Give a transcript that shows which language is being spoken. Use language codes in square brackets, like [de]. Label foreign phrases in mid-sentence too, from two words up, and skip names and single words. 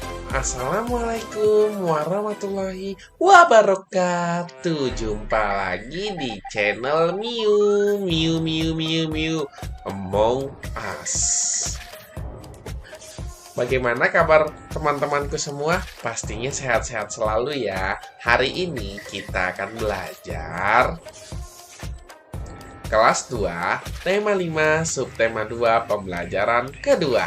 [ar] Assalamualaikum warahmatullahi wabarakatuh. [id] Jumpa lagi di channel Miu Miu Miu Miu Miu Among Us. Bagaimana kabar teman-temanku semua? Pastinya sehat-sehat selalu ya. Hari ini kita akan belajar kelas 2, tema 5, subtema 2, pembelajaran kedua.